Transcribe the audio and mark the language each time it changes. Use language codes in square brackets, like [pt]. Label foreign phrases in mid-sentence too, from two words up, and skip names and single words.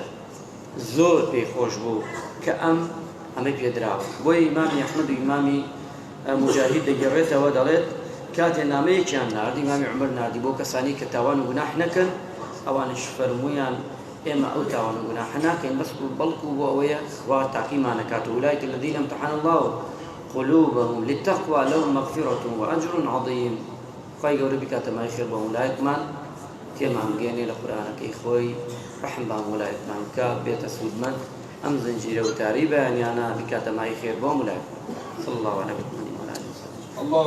[ckb] زۆر پێی خۆش بوو کە ئەمەی پێدراوە. بۆیە ئیمامی ئەحمەد و ئیمامی مجاهید دەگەڕێتەوە دەڵێت کاتێ نامەیەکیان ناردی ئیمامی عومەر ناردی بۆ کەسانی کە تاوان و گوناح نەکەن، ئەوانش فەرموویان: ئێمە ئەو تاوان و گوناح ناکەین بەس بەڵکو بۆ ئەوەیە خوا تاقیمان نەکات. [ar] ئولئیک الذین امتحن الله قلوبهم للتقوى لهم مغفرة وأجر عظيم. [ckb] خوای گەورە بکاتە مای خێر بە وڵایەکمان تێمان بگەێنێ لە قورئانەکەی خۆی ڕەحم بە وڵایەکمان بکە بێتە سوودمەند ئەم زنجیرە وتاری بەیانیانە بکاتە مای خێر بۆ وڵایەکمان. [ar] صلی الله علیه و سلم.